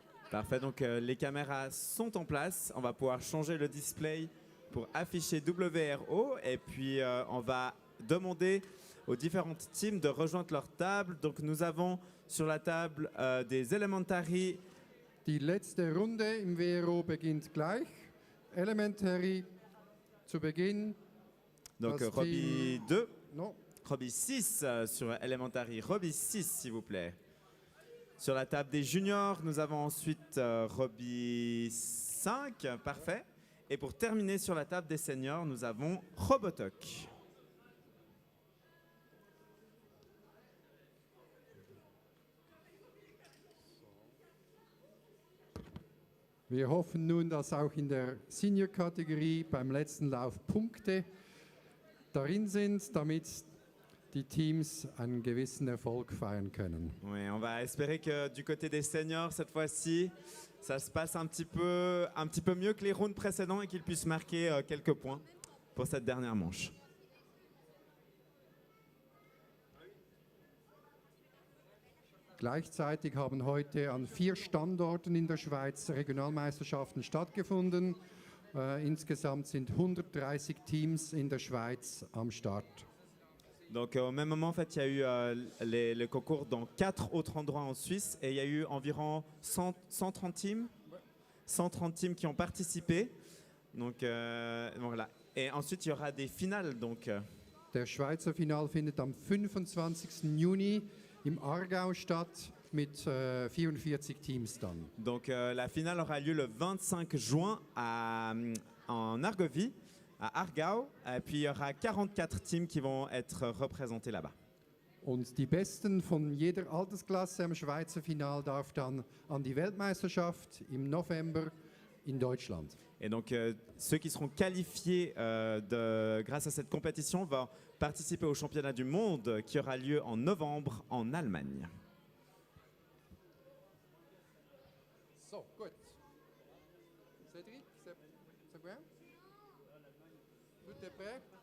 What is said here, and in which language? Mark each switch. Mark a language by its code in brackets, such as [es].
[fr] Parfait, donc les caméras sont en place. On va pouvoir changer le display pour afficher WRO et puis on va demander aux différentes teams de rejoindre leur table. Donc nous avons sur la table des Elementary. [de] Die letzte Runde im WRO beginnt gleich. Elementary zu Beginn. [fr] Donc [de] Das [fr] Robbie 2, Non, Robbie 6 sur Elementary. Robbie 6 s'il vous plaît. Sur la table des juniors, nous avons ensuite Robbie 5, parfait. Et pour terminer sur la table des seniors, nous avons Robotok. [de] wir hoffen nun, dass auch in der Senior-Kategorie beim letzten Lauf Punkte darin sind, damit die Teams einen gewissen Erfolg feiern können. [fr] Oui, on va espérer que du côté des seniors, cette fois-ci, ça se passe un petit peu mieux que les rounds précédents et qu'ils puissent marquer quelques points pour cette dernière manche. [de] Gleichzeitig haben heute an 4 Standorten in der Schweiz Regionalmeisterschaften stattgefunden. Insgesamt sind 130 Teams in der Schweiz am Start. [fr] Donc au même moment, en fait, il y a eu le concours dans 4 autres endroits en Suisse et il y a eu environ 130 teams, 130 teams qui ont participé. Donc voilà. Et ensuite, il y aura des finales. Donc, [de] Der Schweizer Final findet am 25. Juni im Aargau statt mit 44 Teams dann. [fr] donc la finale aura lieu le 25 juin en Argovie, à Aargau. Et puis il y aura 44 teams qui vont être représentés là-bas. [de] Und die Besten von jeder Altersklasse am Schweizer Final darf dann an die Weltmeisterschaft im November in Deutschland. [fr] Et donc ceux qui seront qualifiés grâce à cette compétition vont participer au championnat du monde qui aura lieu en novembre en Allemagne. [de] So, gut. [fr] Cédric, c'est bien? Tout est prêt?